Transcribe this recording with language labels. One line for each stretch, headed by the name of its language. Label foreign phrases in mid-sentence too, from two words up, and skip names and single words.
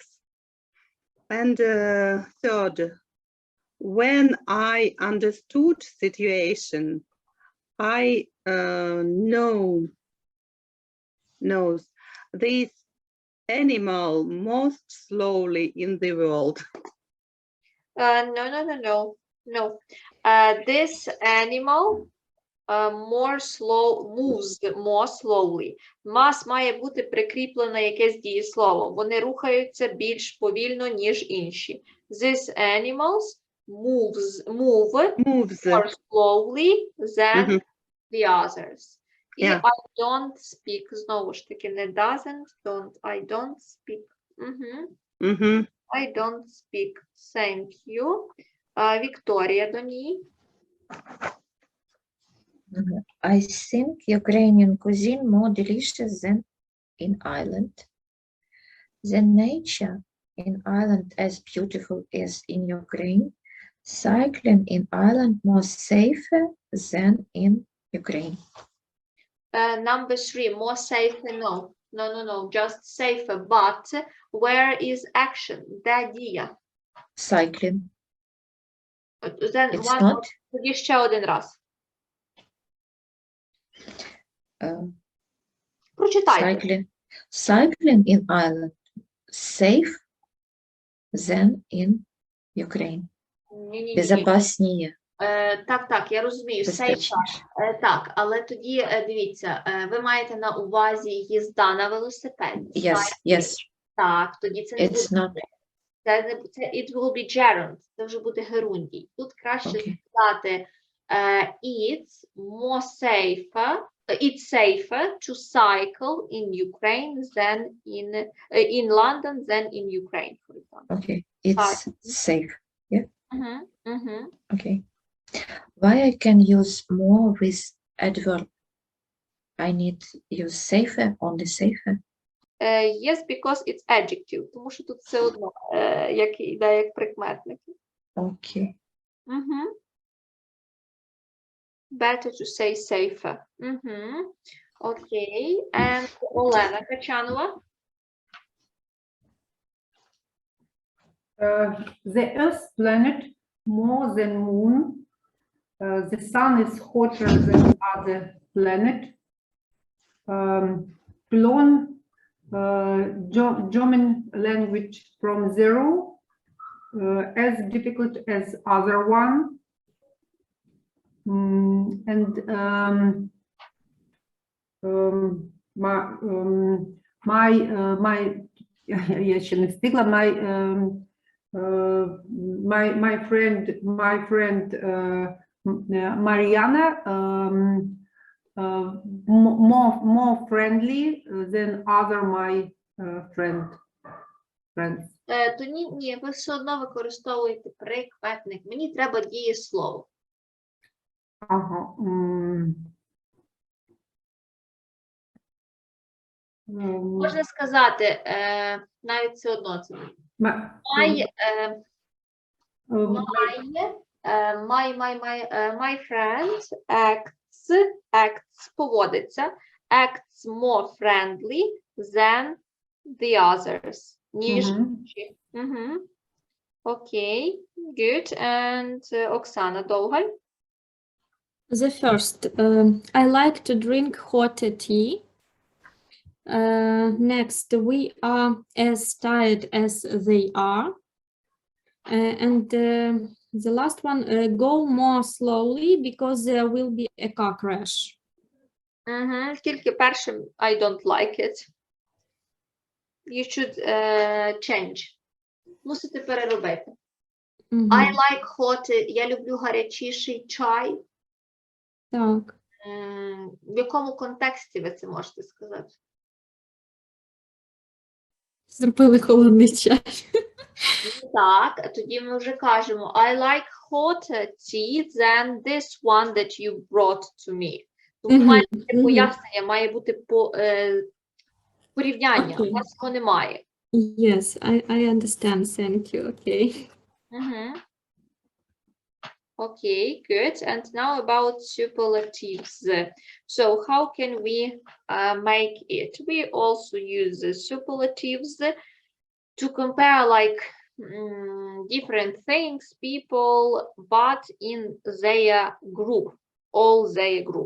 English: And third, when I understood situation, I knows this animal most slowly in the world. No. This animal moves more slowly.
Ukrainian: Має бути прикріплене якесь дієслово. Вони рухаються більш повільно, ніж інші.
English: These animals move more slowly than the others.
Ukrainian: І
English: Yeah. I don't speak.
Ukrainian: Знову ж таки, не
English: doesn't, don't. I don't speak. I don't speak. Thank you.
Ukrainian: Вікторія до ній.
English: I think Ukrainian cuisine more delicious than in Ireland. The nature in Ireland as beautiful as in Ukraine. Cycling in Ireland more safer than in Ukraine. Number 3, more safer, no, just safer, but where is action? Де дія? Cycling. Then It's not.
Ukrainian: Тоді ще один раз. Прочитайте.
English: Cycling in Ireland safe than in Ukraine.
Ukrainian: Ні.
Russian: Безопаснее.
Ukrainian: Так, я розумію, safer. Безпечніше. Так, але тоді, дивіться, ви маєте на увазі їзда на велосипеді.
English: Yes.
Ukrainian: Так, тоді це не
English: It's
Ukrainian: буде.
English: not. Це it will be gerund,
Ukrainian: це вже буде герундій. Тут краще сказати
English: it's more safer, it's safer to cycle in Ukraine than in London than in Ukraine, for example. Okay, it's safe. Yeah. Okay. Why I can use more with adverb? I need use safer, only safer. Yes, because it's adjective,
Ukrainian: тому що тут все одно як іде як прикметники.
English: Okay. Better to say safer. Okay. And Олена Качанова. The Earth planet more than Moon. The Sun is hotter than other planet. Learn German language from zero, as difficult as other one.
Ukrainian: Я ще не встигла.
English: My friend Mariana more friendly than other my friends.
Ukrainian: То ні, ви все одно використовуєте прикметник. Мені треба дієслово. Ага. Можна сказати, навіть все одно це.
English: My friend acts поводиться, acts more friendly than the others.
Ukrainian: Ніж інші. Окей,
English: good. And Оксана Довгаль. The first, I like to drink hot tea. Next, we are as tired as they are. And the last one, go more slowly because there will be a car crash.
Ukrainian: Тільки першим
English: I don't like it. You should change.
Ukrainian: Мусите переробити.
English: I like hot,
Ukrainian: я люблю гарячіший чай. Так. В якому контексті ви це можете сказати? Зробили холодний чай. Так, тоді ми вже кажемо
English: I like hot tea than this one that you brought to me.
Ukrainian: Тому має бути пояснення, має бути порівняння. У нас його немає.
English: Yes, I understand. Thank you. Okay. Okay, good. And now about superlatives. So how can we make it? We also use the superlatives to compare like different things, people, but in their group, all their group.